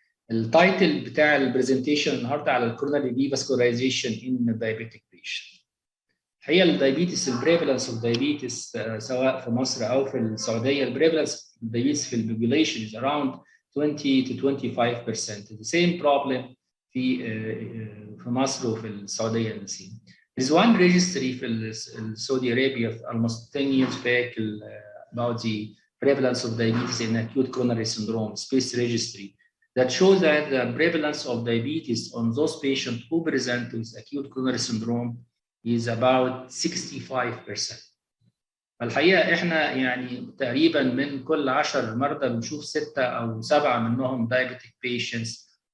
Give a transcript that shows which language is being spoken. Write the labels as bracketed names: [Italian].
[English] التايتل [Arabic] بتاع [English] البرزنتيشن [Arabic] النهارده على [English] الكوروناري revascularization in diabetic patient. [Arabic] الحقيقه [English] الدايابيتس، البريفالنس of diabetes [Arabic] سواء في مصر او في السعوديه، [English] البريفالنس دايابيتس في البوبوليشن is around 20 to 25%. The same problem [Arabic] في مصر وفي السعوديه النسيم. [English] There's one registry في Saudi Arabia almost 10 years back about the prevalence of diabetes in acute coronary syndrome, space registry, that shows that the prevalence of diabetes on those patients who present with acute coronary syndrome is about 65%. [Arabic] الحقيقة احنا يعني تقريبا من كل 10 مرضى بنشوف 6 أو 7 منهم [English] diabetic patients.